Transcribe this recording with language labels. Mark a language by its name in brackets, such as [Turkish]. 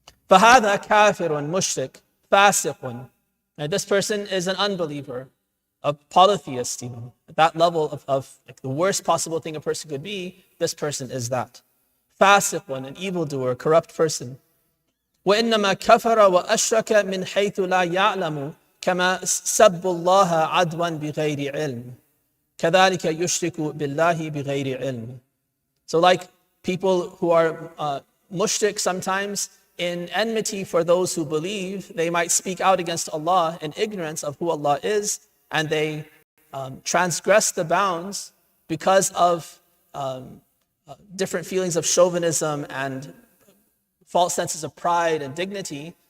[Arabic] فَهَذَا كَافِرٌ مُشْرِكٌ فَاسِقٌ. [English] And this person is an unbeliever, a polytheist even. At that level of like the worst possible thing a person could be, this person is that. فَاسِقٌ, an evildoer, a corrupt person. [Arabic] وَإِنَّمَا كَفَرَ وَأَشْرَكَ مِنْ حَيْثُ لَا يَعْلَمُ كما سب الله عدوا بغير علم كذلك يشرك بالله بغير علم. [English] So like people who are mushrik sometimes, in enmity for those who believe, they might speak out against Allah in ignorance of who Allah is, and they transgress the bounds because of different feelings of chauvinism and false senses of pride and dignity.